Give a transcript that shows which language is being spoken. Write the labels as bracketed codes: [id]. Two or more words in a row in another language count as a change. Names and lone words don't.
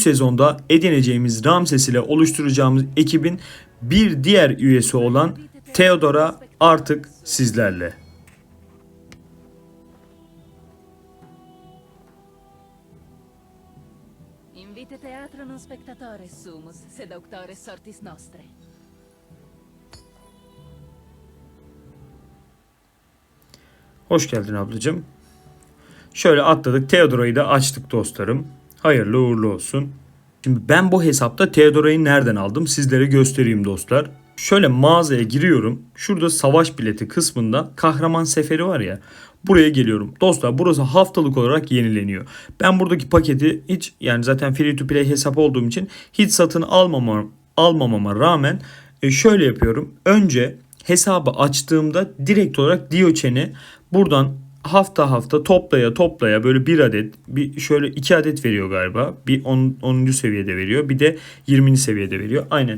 [tr] sezonda edineceğimiz Ramses ile oluşturacağımız ekibin bir diğer üyesi olan Theodora artık sizlerle. [la] Invite teatro non spectatores sumus, sed auctores sortis nostre. [tr] Hoş geldin ablacığım. Şöyle atladık. Theodora'yı da açtık dostlarım. Hayırlı uğurlu olsun. Şimdi ben bu hesapta Theodora'yı nereden aldım sizlere göstereyim dostlar. Şöyle mağazaya giriyorum. Şurada savaş bileti kısmında kahraman seferi var ya. Buraya geliyorum. Dostlar burası haftalık olarak yenileniyor. Ben buradaki paketi hiç yani zaten [en] free to play [tr] hesap olduğum için hiç satın almamama rağmen şöyle yapıyorum. Önce hesabı açtığımda direkt olarak Dioçen'i buradan hafta toplaya böyle bir adet bir şöyle 2 adet veriyor galiba. Bir 10. seviyede veriyor. Bir de 20. seviyede veriyor. Aynen.